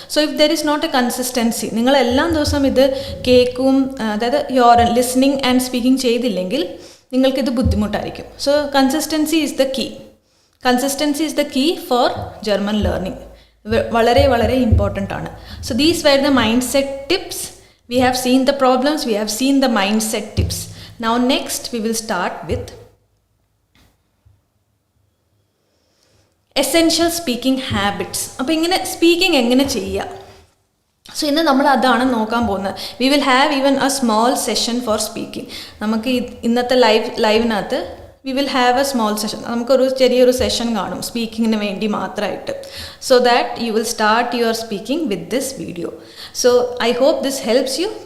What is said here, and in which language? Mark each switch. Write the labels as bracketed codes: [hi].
[en] so if there is not a consistency, [ml] നിങ്ങൾ എല്ലാ ദിവസവും ഇത് കേൾക്കും, അതായത് [en] your listening and speaking [ml] ചെയ്തില്ലെങ്കിൽ നിങ്ങൾക്കിത് ബുദ്ധിമുട്ടായിരിക്കും. [en] So consistency is the key. Consistency is the key for German learning. [ml] വളരെ ഇമ്പോർട്ടൻ്റ് ആണ്. [en] So these were the mind set tips. We have seen the problems, we have seen the mindset tips. Now next we will start with essential speaking habits. [ml] അപ്പോൾ ഇങ്ങനെ speaking എങ്ങനെ ചെയ്യുക? So ഇന്ന് നമ്മൾ അതാണ് നോക്കാൻ പോകുന്നത്. [en] We will have even a small session for speaking. [ml] നമുക്ക് ഇന്നത്തെ ലൈവിനകത്ത് [en] We will have a small session. [ml] നമുക്കൊരു ചെറിയൊരു സെഷൻ കാണും സ്പീക്കിങ്ങിന് വേണ്ടി മാത്രമായിട്ട്. [en] So that you will start your speaking with this video. So I hope this helps you.